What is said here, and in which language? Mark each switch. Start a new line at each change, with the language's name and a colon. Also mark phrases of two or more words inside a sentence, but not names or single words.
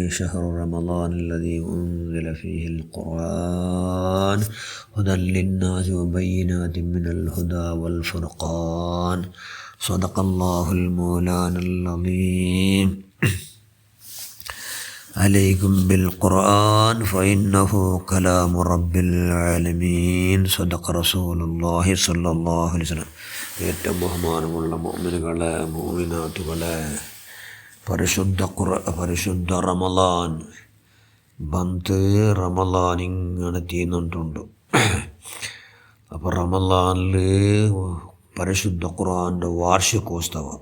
Arabic: شهر رمضان الذي أنزل فيه القرآن هدى للناس وبينات من الهدى والفرقان. صدق الله المولانا العظيم. عليكم بالقرآن فإنه كلام رب العالمين. صدق رسول الله صلى الله عليه وسلم.
Malayalam: ഏറ്റവും ബഹുമാനമുള്ള മുഅ്മിനുകളെ, മുഅ്മിനാത്തുകളെ, പരിശുദ്ധ റമളാൻ റമളാൻ ഇങ്ങനെ തീർന്നിട്ടുണ്ട്. അപ്പോൾ റമളാനിൽ പരിശുദ്ധ ഖുർആൻ്റെ വാർഷികോത്സവം.